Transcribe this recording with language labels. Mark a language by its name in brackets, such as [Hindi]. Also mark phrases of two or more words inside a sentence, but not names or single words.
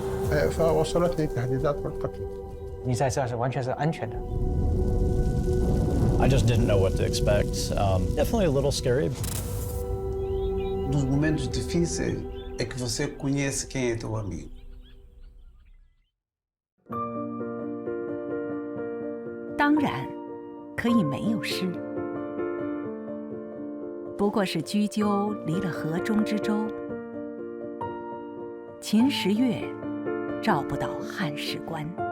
[Arabic] فوصلتني التهديدات بالقتل. [Chinese] 你在这是完全是安全的。 [English] I just didn't know what to expect. Definitely a little scary. [Portuguese] Nos momentos difíceis é que você conhece quem é teu amigo. [Chinese] 当然，可以没有诗，不过是雎鸠离了河中之洲，秦时月照不到汉时关。